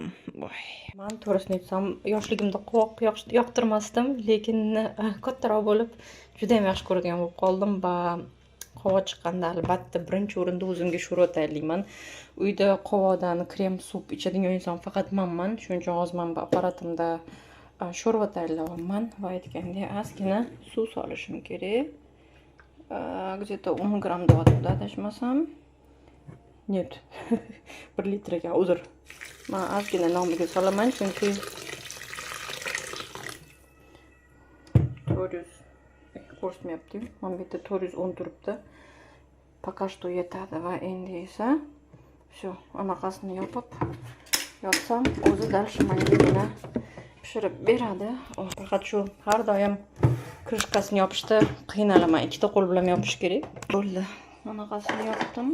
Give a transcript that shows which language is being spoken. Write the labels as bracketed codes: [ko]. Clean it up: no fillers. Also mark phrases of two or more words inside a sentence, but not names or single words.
[uz] Men to'g'risini aytsam, yoshligimda qovoq yoqtirmasdim, lekin kattaroq bo'lib juda ham yaxshi ko'radigan bo'lib qoldim va qovoq chiqqanda albatta birinchi o'rinda o'zimga sho'rva tayyorlayman. Uyda qovoqdan krem sup ichadigan inson faqat menman, shuning uchun hozir men bu apparatimda sho'rva tayyorlayapman va aytgandek ozgina suv solishim kerak. Где-то 10 gramm deyapti, adashmasam. Нет, 1 litrga, uzr. Men ozgina nomiga solaman, chunki 400 ko'rsatmayapti. Mana bu yerda 410 turibdi. [ru] Пока что [uz] yetadi va endi esa shu anaqasini yopib yotsam, o'zi dal shimangina pishirib beradi. Faqat shu har doim krishkasini yopishda qiynalaman. Ikkita qo'l bilan yopish kerak. Bo'ldi. Anaqasini yopdim.